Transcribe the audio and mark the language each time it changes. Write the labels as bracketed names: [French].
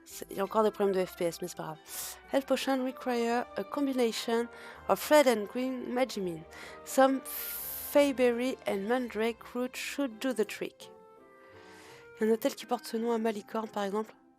[French] Il y a encore des problèmes de FPS, mais c'est pas grave. [English] Health potion require a combination of red and green magimine. Some fayberry and mandrake root should do the trick. [French] Il y a un hôtel qui porte ce nom à Malicorne, par exemple.